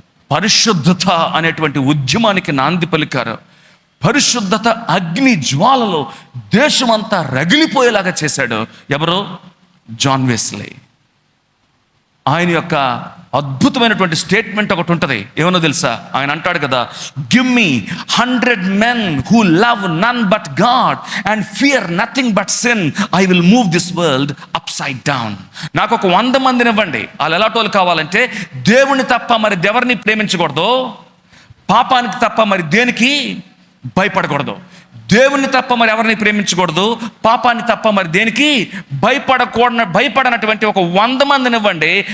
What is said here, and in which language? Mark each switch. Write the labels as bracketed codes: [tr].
[te] పరిశుద్ధత అనేటువంటి ఉద్యమానికి నాంది పలికారు. పరిశుద్ధత అగ్ని జ్వాలలో దేశమంతా రగిలిపోయేలాగా చేశాడు. ఎవరు? John Wesley. ఆయన యొక్క అద్భుతమైనటువంటి స్టేట్మెంట్ ఒకటి ఉంటుంది. ఏమన్నా తెలుసా? ఆయన అంటాడు కదా, [en] Give me 100 men who love none but God and fear nothing but sin, I will move this world upside down. [te] నాకు ఒక 100 మందిని ఇవ్వండి. వాళ్ళు ఎలాంటి కావాలంటే, దేవుని తప్ప మరి ఎవరిని ప్రేమించకూడదు, పాపానికి తప్ప మరి దేనికి భయపడకూడదు, దేవుని తప్ప మరి ఎవరిని ప్రేమించకూడదు, పాపాన్ని తప్ప మరి దేనికి భయపడనటువంటి ఒక 100 మందిని ఇవ్వండి.